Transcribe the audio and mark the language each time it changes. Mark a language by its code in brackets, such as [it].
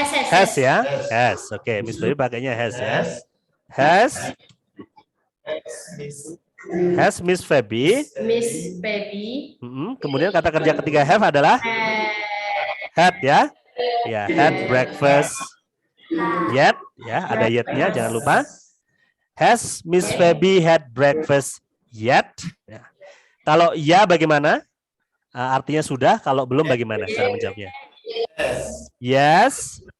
[id] Has ya, has. Oke, Miss Feby pakainya has ya. Has Miss Feby. Miss Feby. Kemudian kata kerja ketiga have adalah had ya. Ya, had breakfast yet ya, ada yet-nya jangan lupa. [en] Has Miss Feby had breakfast yet? [id] Ya. Kalau ya bagaimana? Artinya sudah, kalau belum bagaimana cara menjawabnya? Yes.